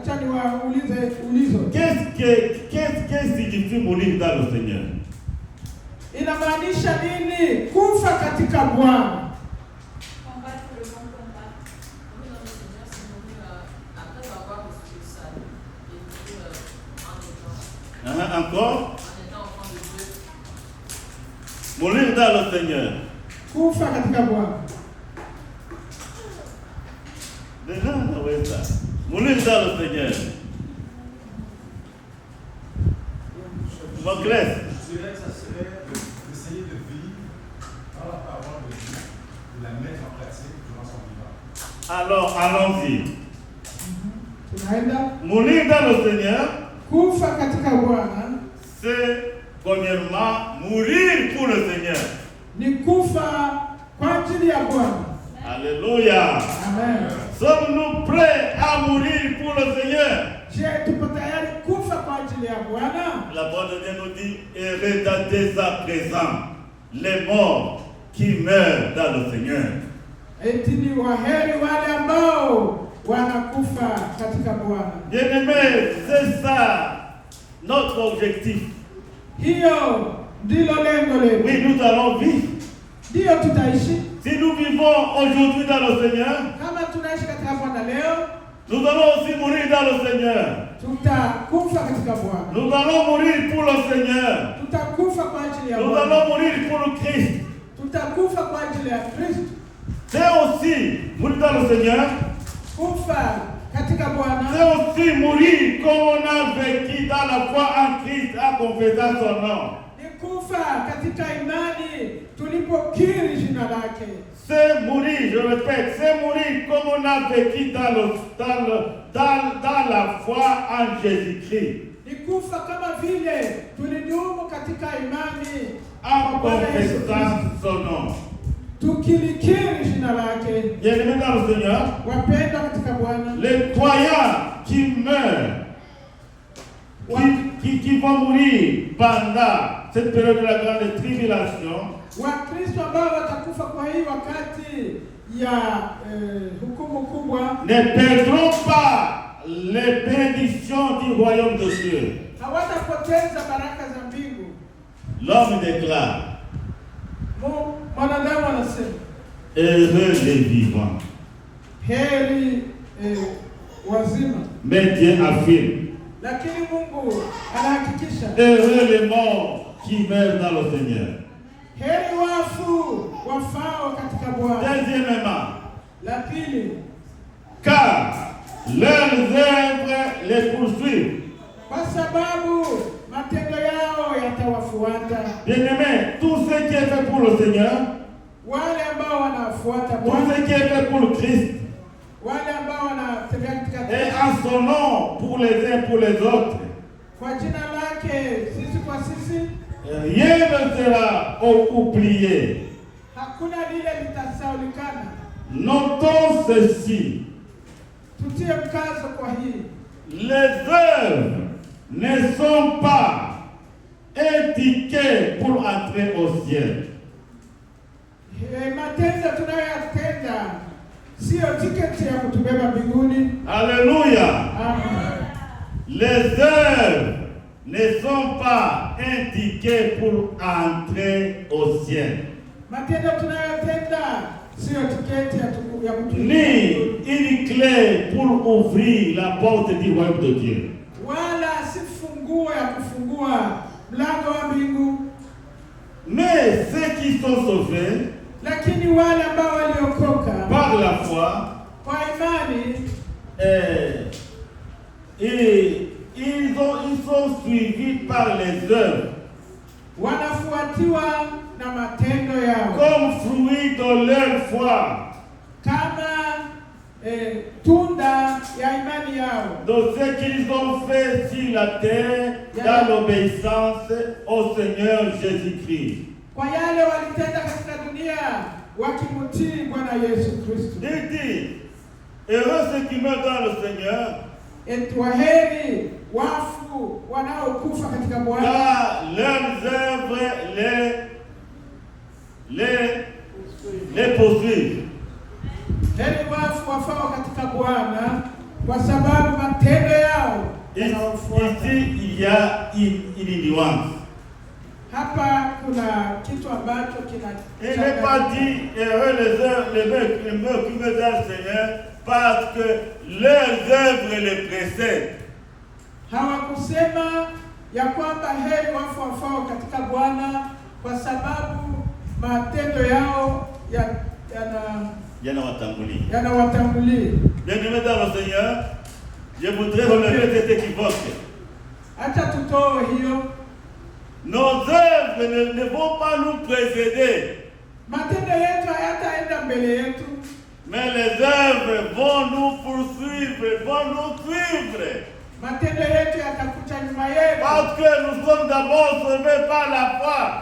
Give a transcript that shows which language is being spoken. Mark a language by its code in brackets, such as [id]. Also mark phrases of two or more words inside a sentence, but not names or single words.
[fr] Qu'est-ce qui signifie mourir dans le Seigneur? avoir reçu le salut. Et puis, Encore. en étant enfant de Dieu. Mourir dans le Seigneur. [sw] Kufa katika Bwana. [fr] Déjà, oui, ça. Mourir dans le Seigneur. Mon classe. Je dirais que ça serait d'essayer de vivre dans la parole de Dieu, de la mettre en pratique durant son vivant. Alors, allons-y. [sw] Tunaenda [fr] Mourir dans le Seigneur, [sw] kufa katika Bwana [fr] c'est premièrement mourir pour le Seigneur. [sw] ni kufa kwa ajili ya Bwana. [fr] Alléluia. Amen. Sommes-nous prêts à mourir pour le Seigneur? [sw] Je, tupo tayari kufa kwa ajili ya Bwana? [fr] La parole de Dieu nous dit, et regardez à présent les morts qui meurent dans le Seigneur. [sw] Eti ni waheri wale ambao wanakufa katika Bwana. [fr] Bien-aimés, c'est ça notre objectif. [sw] Hiyo ndilo lengo letu. [fr] Oui, nous allons vivre. [sw] Ndiyo tutaishi. [fr] Si nous vivons aujourd'hui dans le Seigneur, [sw] Kama tunaishi katika Bwana leo, [fr] nous allons aussi mourir dans le Seigneur. [sw] tutakufa katika Bwana. [fr] Nous allons mourir pour le Seigneur. [sw] Tutakufa kwa ajili ya [fr] Nous [sw] Bwana. [fr] allons mourir pour le Christ. [sw] Tutakufa kwa ajili ya Kristo. [fr] C'est aussi mourir dans le Seigneur. [sw] Kufa katika Bwana [fr] C'est aussi mourir comme on a vécu dans la foi en Christ en confessant son nom. [sw] ni kufa katika imani tulipokiri jina lake. [fr] C'est mourir, je répète, c'est mourir comme on a vécu dans la foi en Jésus-Christ. [sw] Ni kufa kama vile tulidumu katika imani [fr] En [sw] kwa Bwana Yesu [fr] confessant [sw] Kristo, [fr] son nom. [sw] tukilikiri jina lake. [fr] Bien-aimés dans le Seigneur, [sw] Wapenda katika Bwana, [fr] les croyants qui meurent, qui vont mourir pendant cette période de la grande tribulation, [sw] Wakristo ambao watakufa kwa hii wakati ya hukumu kubwa, [fr] ne perdront pas les bénédictions du royaume de Dieu. [sw] hawatapoteza baraka za mbingu. [fr] L'homme déclare, [sw] Mwanadamu anasema [fr] heureux les vivants. [sw] heri wazima, [fr] Mais Dieu affirme, [sw] lakini Mungu anahakikisha [fr] heureux les morts qui meurent dans le Seigneur. [sw] heri wafu wafao katika Bwana. [fr] Deuxièmement, [sw] La pili, [fr] car leurs œuvres les poursuivent. [sw] kwa sababu matendo yao yatawafuata. [fr] Bien-aimés, tout ce qui est fait pour le Seigneur, [sw] Wale ambao wanafuata [fr] tout [sw] Bwana, [fr] ce qui est fait pour le Christ, [sw] wale ambao wanatembea katika [fr] et en son nom pour les uns pour les autres, [sw] kwa jina lake, sisi kwa sisi, [fr] rien ne sera oublié. [sw] hakuna lile litasaulikana. [fr] Notons ceci, [sw] Tutie mkazo kwa hii, [fr] les œuvres ne sont pas indiquées pour entrer au ciel. [sw] matendo tunayoyatenda sio tiketi ya kutubeba mbinguni. [fr] Alléluia. Amen. Les œuvres ne sont pas indiquées pour entrer au ciel, [sw] Matendo tunayotenda sio tiketi ya kutubeba ni mbinguni, [fr] une clé pour ouvrir la porte du royaume de Dieu. [sw] wala si funguo ya kufungua mlango wa mbingu. [fr] Mais ceux qui sont sauvés [sw] Lakini wale ambao waliokoka [fr] par la foi, [sw] kwa imani, [fr] ils sont suivis par les œuvres [sw] wanafuatiwa na matendo yao [fr] comme fruit de leur foi, [sw] kama tunda ya imani yao, [fr] de ce qu'ils ont fait sur la terre dans l'obéissance au Seigneur Jésus-Christ. [sw] kwa yale walitenda katika dunia wakimtii Bwana Yesu Kristo. [fr] Il dit, heureux ceux qui meurent dans le Seigneur, [sw] Waheri wafu wanaokufa katika Bwana, [fr] car leurs œuvres les poursuivent. [sw] heri wafu wafao katika Bwana, kwa sababu matendo yao yanawafuata. [fr] Ici, il y a une nuance. [sw] Hapa kuna kitu ambacho [fr] Il n'est pas dit heureux les mecs qui veulent dans le Seigneur parce que leurs œuvres les précèdent. [sw] Hawakusema ya kwamba heri wafu wafao katika Bwana kwa sababu matendo yao yanawatangulia. [fr] Bien-aimés dans le Seigneur, je voudrais relever cet équivoque. [sw] Acha tutoe hiyo. [fr] Nos œuvres ne vont pas nous précéder. [sw] Matendo yetu hayataenda mbele yetu. [fr] Mais les œuvres vont nous poursuivre, vont nous suivre. [sw] Matendo yetu yatakuja nyuma yetu. [fr] Parce que nous sommes d'abord sauvés par la foi.